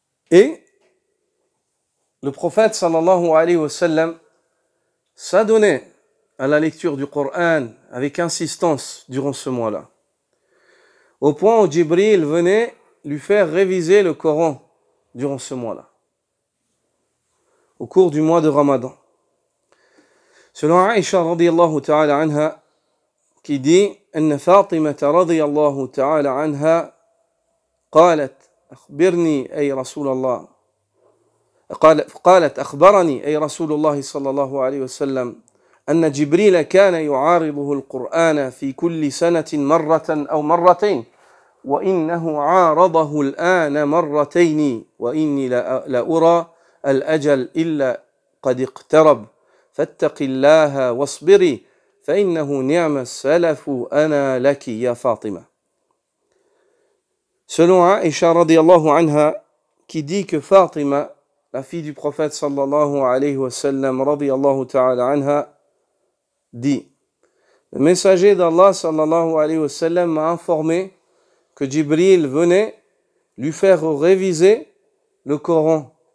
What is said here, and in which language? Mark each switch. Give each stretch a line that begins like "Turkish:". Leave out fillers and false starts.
French: Et le prophète sallallahu alayhi wa sallam s'adonnait à la lecture du Coran avec insistance durant ce mois-là. Au point où Jibril venait lui faire réviser le Coran durant ce mois-là. Au cours du mois de Ramadan. Selon Aïcha radiyallahu ta'ala anha, qui dit
Arabic: أن فاطمة رضي الله تعالى عنها قالت أخبرني أي رسول الله قالت أخبرني أي رسول الله صلى الله عليه وسلم أن جبريل كان يعارضه القرآن في كل سنة مرة أو مرتين وإنه عارضه الآن مرتين وإني لأرى الأجل إلا قد اقترب فاتق الله واصبري فإنه نعم السلف أنا لك يا فاطمة.
French: Selon Aïcha radiyallahu anha, qui dit que Fatima, la fille du prophète sallallahu alayhi wa sallam radiyallahu ta'ala anha, dit: le messager d'Allah sallallahu alayhi wa sallam m'a informé que Jibril venait lui faire réviser le Coran.